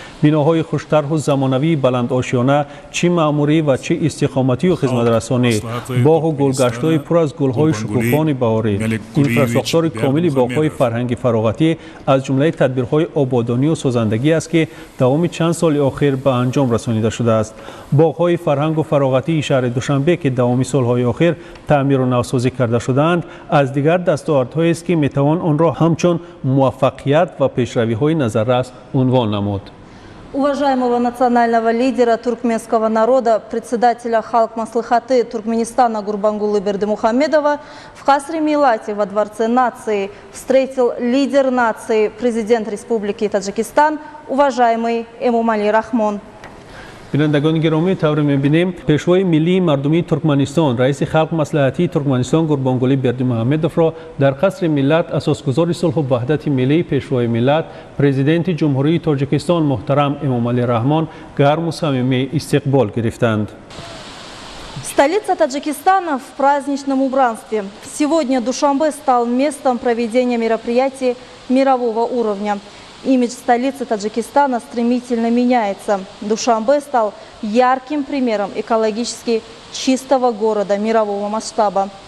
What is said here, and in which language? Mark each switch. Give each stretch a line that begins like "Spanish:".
Persian: بناهای خوش‌طرح و زمانوی بلند آشیانه، چه معماری و چه استقامتی و خدمت‌رسانی، باغ و گلگشت‌های پر از گل‌های شکوفان بهاری، اینفراستراکچور کامل باغ‌های فرهنگی فراغتی از جمله تدبیرهای آبادانی و سازندگی است که دوام چند سال اخیر به انجام رسانیده شده است. باغ‌های فرهنگ و فراغتی شهر دوشنبه که دوام سال‌های اخیر تعمیر و نوسازی کرده شده‌اند از دیگر دستاوردهایی است که می‌توان آن را همچون موفقیت و پیشروی‌های نظررس عنوان نمود.
Russian: Уважаемого национального лидера туркменского народа, председателя Халк Маслихаты Туркменистана Гурбангулы Бердимухамедова в Касре Милате во Дворце нации встретил лидер нации, президент Республики Таджикистан, уважаемый Эмомали Рахмон.
Persian: بینندگان گرامی، طور می‌بینیم پیشوای ملی مردمی ترکمنستان رئیس خلق مصلحتی ترکمنستان گوربانگولی بردیمحمدوف را در قصر ملت اساسگزار صلح و وحدت ملی پیشوای ملت پرزیدنت جمهوری تاجیکستان محترم امامعلی رحمان گرم و صمیمی استقبال گرفتند.
Russian: Столица Таджикистана в праздничном убранстве. Сегодня Душанбе стал местом проведения мероприятий мирового уровня. Имидж столицы Таджикистана стремительно меняется. Душанбе стал ярким примером экологически чистого города мирового масштаба.